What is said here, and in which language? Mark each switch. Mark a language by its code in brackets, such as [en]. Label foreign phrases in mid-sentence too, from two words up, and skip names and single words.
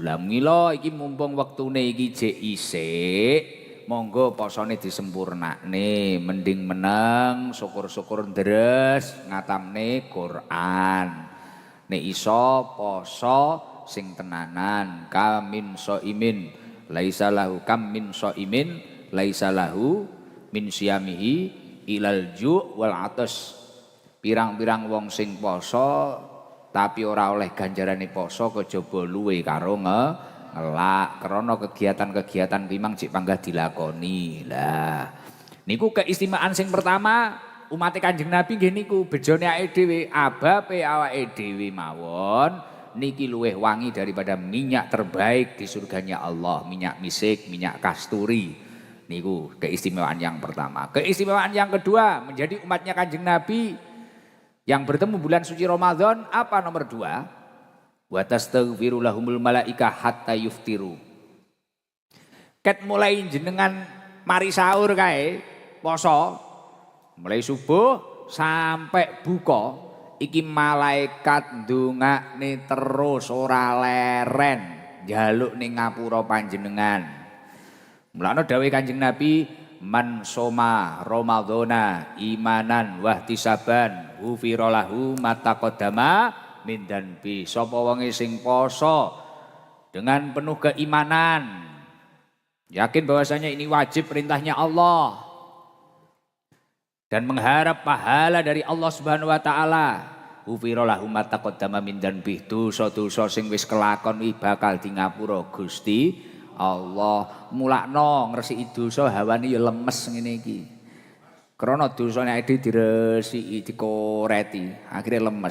[jv] Lah mila iki mumpung wektune iki jek isik, monggo posone disempurnakne, mending meneng syukur-syukur ndres ngatamne Quran. Nek iso poso sing tenanan, [ar] كم من صائم ليس له كم من صائم ليس له من صيامه إلا الجوع والعطش. [jv] Pirang-pirang wong sing poso tapi ora oleh ganjarane poso kejaba luwe karo ngelak krana kegiatan-kegiatan memang cek panggah dilakoni. Lah niku keistimewaan sing pertama umat Kanjeng Nabi nggih niku bejone awake dhewe, abape awake dhewe mawon niki luweh wangi [id] daripada minyak terbaik di surganya Allah, [jv] minyak misik, minyak kasturi. [id] Niku keistimewaan yang pertama. Keistimewaan yang kedua menjadi umatnya Kanjeng Nabi yang bertemu bulan suci Ramadan apa nomor 2? [ar] وتستغفر لهم الملائكة حتى يفطروا. [jv] Ket mulai jenengan mari sahur kae poso mulai subuh sampai buka iki malaikat ndongakne terus ora leren njaluk ning ngapura panjenengan. Mulane dawuh [ar] Kanjeng Nabi من صام رمضان إيمانا واحتسابا غفر له ما تقدم من ذنبه. [jv] Sapa wonge sing poso [id] dengan penuh keimanan, yakin bahwasanya ini wajib perintahnya Allah dan mengharap pahala dari Allah [ar] سبحانه وتعالى, غفر له ما تقدم من ذنبه. [jv] Dosa-dosa sing wis kelakon iki bakal di ngapura Gusti Allah. Mulakno ngresiki dosa hawane ya lemes ngene iki. Krana dosane ade diresiki, dikoreti, akhirnya lemes.